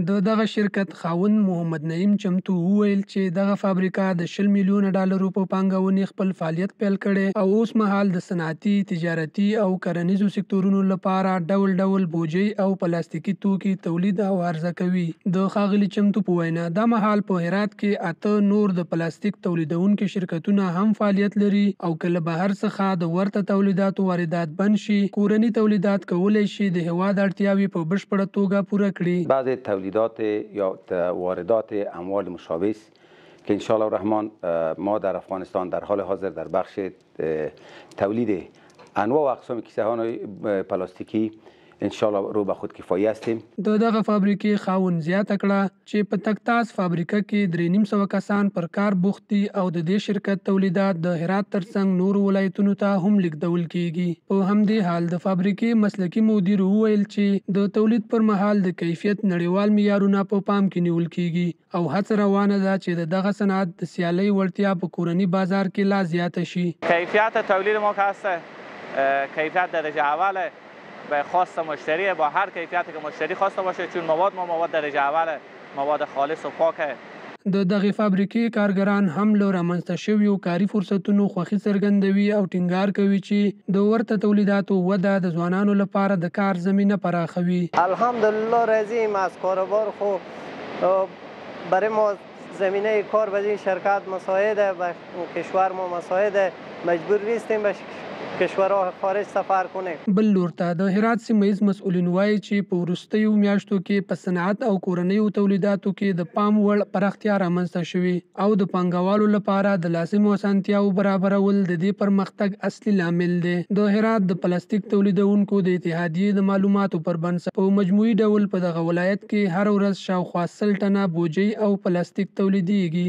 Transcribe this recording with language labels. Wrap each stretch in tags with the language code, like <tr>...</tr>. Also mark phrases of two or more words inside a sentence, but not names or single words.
<ps>د دغه شرکت خاوند محمد نعیم چمتو وویل چې دغه فابریکه د 10 میلیونه ډالرو په پانګونې خپل فعالیت پیل کړي او اوس مهال د صنعتي، تجارتي او کرنیزو سکتورونو لپاره ډول ډول بوجي او پلاستیکي توکي تولید او عرضه کوي. د ښاغلي چمتو په وینا دا مهال په هرات کې 8 نور د پلاستیک تولیدونکو شرکتونه هم فعالیت لري او کله بهر څخه د ورته تولیداتو واردات بند شي، کورني تولیدات کولای شي د هیواد اړتیاوې په بشپړه توګه پوره کړي.</ps> <fa>بعضی تولیدات یا واردات اموال مشابه است که</fa> <ar>انشاءالله الرحمن</ar> <fa>ما در افغانستان در حال حاضر در بخش تولید انواع و اقسام کیسه های پلاستیکی انشاءالله رو به خود کفایه هستیم.</fa> <ps>دغه فابریکې خاوند زیاته کړه چې په تکتاز فابریکه کې 350 کسان پر کار بوخت دي او د دې شرکت تولیدات د هرات ترڅنګ نورو ولایتونو ته هم لیږدول کیږي. په همدې حال د فابریکې مسلکي مدیر وویل چې د تولید پر مهال د کیفیت نړیوال معیارونه په پام کې نیول کیږي او هڅه روانه ده چې دغه صنعت د سیالۍ وړتیا په کورني بازار کې لا زیاته شي.</ps> <fa>کیفیت تولید ما که هست کیفیت درجه اوله به خواست مشتری، با هر کیفیتی که مشتری خواسته باشه، چون مواد درجه اول، مواد خالص و پاکه.</fa> <ps>د دغه فابریکې کارګران هم له رامنځته شویو کاري فرصتونو خوښي څرګندوي او ټینګار کوي چې د ورته تولیداتو وده د ځوانانو لپاره د کار زمینه پراخوي.</ps> <fa>الحمدلله راضیم از کاروبار خوب برای ما زمینه کار به این شرکت مساعده، به کشور ما مساعده، مجبور نیستیم به کشورها خارج سفر کنیم.</fa> <ps>بل لور ته د هرات سیمه‌ییز مسؤلین وایي چې په وروستیو میاشتو کې په صنعت او کورنیو تولیداتو کې د پام وړ پراختیا رامنځته شوې او د پانګوالو لپاره د لازمو اسانتیاوو برابرول د دې پرمختګ اصلي لامل دی. د هرات د پلاستیک تولیدونکو د اتحادیې د معلوماتو پر بنسټ په مجموعي ډول په دغه ولایت کې هر ورځ شاوخوا 100 ټنه بوجي او پلاستیک تولیدېږي.</ps>